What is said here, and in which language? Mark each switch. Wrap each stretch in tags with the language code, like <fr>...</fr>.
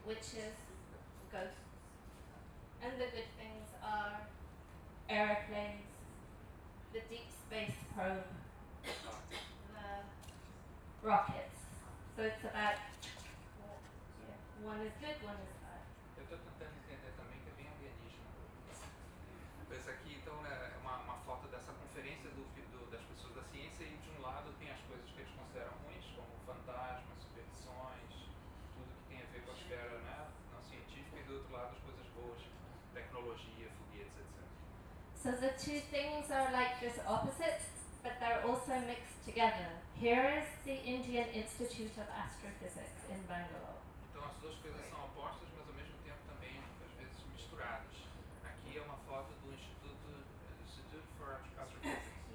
<en>which is ghosts. And the good things are airplanes, the deep space probe, the rockets. So it's about, yeah, one is good, one is bad.</en> <pt>Eu tô tentando entender também que é bem alienígena. Pois aqui, então, é uma foto dessa conferência das pessoas da ciência, e de um lado tem as coisas que eles consideram ruins, como fantasmas, superstições, tudo que tem a ver com a esfera, né, não científica, e do outro lado as coisas boas, tecnologia, foguetes, etc.</pt> <en>So the two things are like just opposites, but they're also mixed together. Here is the Indian Institute of Astrophysics in Bangalore.</en> <pt>Então as duas coisas são opostas, mas ao mesmo tempo também, às vezes, misturadas. Aqui é uma foto do Institute for Astrophysics.</pt>